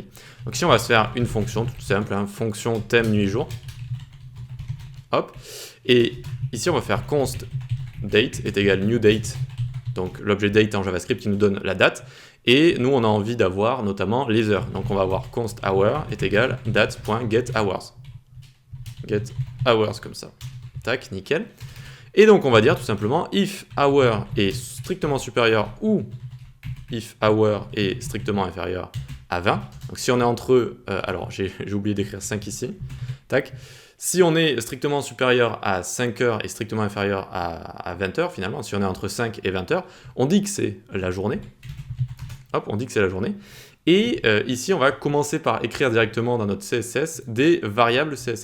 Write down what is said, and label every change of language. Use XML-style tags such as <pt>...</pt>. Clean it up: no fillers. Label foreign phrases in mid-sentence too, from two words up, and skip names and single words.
<fr>Donc ici, on va se faire une fonction toute simple, hein, fonction thème nuit-jour. Hop. Et ici, on va faire const date est égal</fr> <en>new date.</en> <fr>Donc l'objet date en JavaScript qui nous donne la date. Et nous, on a envie d'avoir notamment les heures. Donc on va avoir const hour est égal date.getHours.</fr> <en>Get hours</en> <fr>comme ça. Tac, nickel. Et donc on va dire tout simplement</fr> <en>if hour</en> <fr>est strictement supérieur ou</fr> <en>if hour</en> <fr>est strictement inférieur à 20. Donc si on est entre, alors j'ai oublié d'écrire 5 ici. Tac. Si on est strictement supérieur à 5 heures et strictement inférieur à 20 heures finalement, si on est entre 5 et 20 heures, on dit que c'est la journée. Hop, on dit que c'est la journée. Et ici, on va commencer par écrire directement dans notre CSS des variables CSS.</fr>